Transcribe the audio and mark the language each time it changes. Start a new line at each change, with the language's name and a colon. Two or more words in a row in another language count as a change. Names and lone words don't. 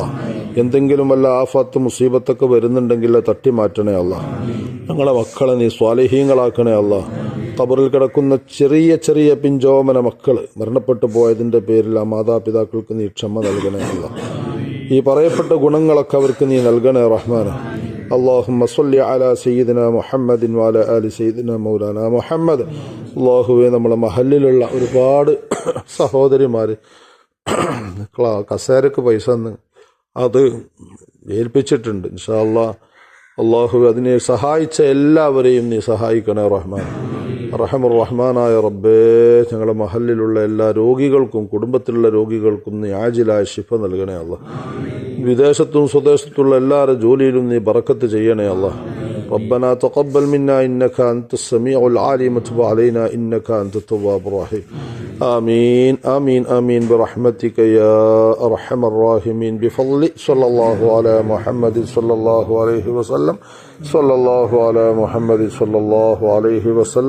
Malayalam: എന്തെങ്കിലും വല്ല ആഫത്ത് മുസീബത്തൊക്കെ വരുന്നുണ്ടെങ്കിൽ തട്ടി മാറ്റണേ അല്ലാ. ഞങ്ങളെ മക്കളെ നീ സ്വാലിഹീങ്ങളാക്കണേ അല്ലാ. ഖബറിൽ കിടക്കുന്ന ചെറിയ ചെറിയ പിഞ്ചോമന മക്കൾ മരണപ്പെട്ടു പോയതിന്റെ പേരിൽ ആ മാതാപിതാക്കൾക്ക് നീ ക്ഷമ നൽകണേ അല്ലാ. ഈ പറയപ്പെട്ട ഗുണങ്ങളൊക്കെ അവർക്ക് നീ നൽകണേ റഹ്മാനെ.
Arabic: اللهم صل على سيدنا محمد وعلى آل سيدنا مولانا മുഹമ്മദ്.
Malayalam: അല്ലാഹുവേ, നമ്മളെ മഹല്ലിലുള്ള ഒരുപാട് സഹോദരിമാർ കസേരക്ക് പൈസ തന്ന് അത് ഏൽപ്പിച്ചിട്ടുണ്ട്.
Arabic: إن شاء الله
Malayalam: അല്ലാഹുവേ, അതിനെ സഹായിച്ച എല്ലാവരെയും നീ സഹായിക്കണേ റഹ്മാൻ. റഹമുർ റഹ്മാനായ റബ്ബേ, ഞങ്ങളുടെ മഹല്ലിലുള്ള എല്ലാ രോഗികൾക്കും കുടുംബത്തിലുള്ള രോഗികൾക്കും നീ ആജിലായ ശിഫ നൽകണേ അല്ലാഹ്. വിദേശത്തും സ്വദേശത്തുള്ള എല്ലാവരുടെ ജോലിയിലും നീ ബറക്കത്ത് ചെയ്യണേ അല്ലാഹ്.
Arabic: ربنا تقبل منا إنك أنت السميع العليم وتب علينا إنك أنت التواب الرحيم. آمين آمين آمين برحمتك يا أرحم الراحمين. بفضل صلى الله على محمد صلى الله عليه وسلم. صلى الله على محمد صلى الله عليه وسلم.